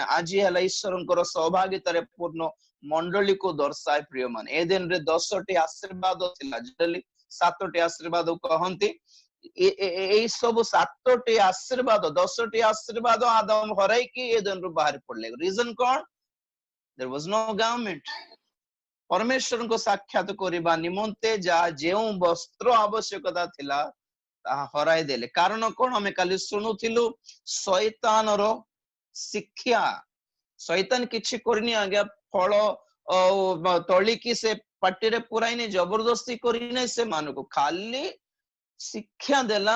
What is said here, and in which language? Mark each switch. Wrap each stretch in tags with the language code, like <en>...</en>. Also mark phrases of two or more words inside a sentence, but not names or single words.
<or>ଆଜି ହେଲା ଈଶ୍ୱରଙ୍କର ସୌଭାଗ୍ୟତାରେ ପୂର୍ଣ୍ଣ ମଣ୍ଡଳୀକୁ ଦର୍ଶାଏ। ପ୍ରିୟ ମାନେ, ଏଦେନରେ 10ଟି ଆଶୀର୍ବାଦ ଥିଲା, ଜେନେରାଲି 7ଟି ଆଶୀର୍ବାଦ କହନ୍ତି। ଏଇ ସବୁ 7ଟି ଆଶୀର୍ବାଦ, 10ଟି ଆଶୀର୍ବାଦ ଆଦମ ହରାଇକି ଏଦେନରୁ ବାହାରି ପଡିଲେ। ରିଜନ କଣ?</or> <en>there was no garment.</en> <or>ପରମେଶ୍ୱରଙ୍କ ସାକ୍ଷାତ କରିବା ନିମନ୍ତେ ଯେଉଁ ବସ୍ତ୍ର ଆବଶ୍ୟକତା ଥିଲା, ତାହା ହରାଇ ଦେଲେ। କାରଣ କଣ? ଆମେ କାଲି ଶୁଣୁଥିଲୁ, ଶୈତାନର ଶିକ୍ଷା। ଶୈତାନ କିଛି କରିନି ଆଜ୍ଞା, ଫଳ ତଳିକି ସେ ପାଟିରେ ପୁରାଇନି, ଜବରଦସ୍ତି କରିନି ସେମାନଙ୍କୁ, ଖାଲି ଶିକ୍ଷା ଦେଲା।</or>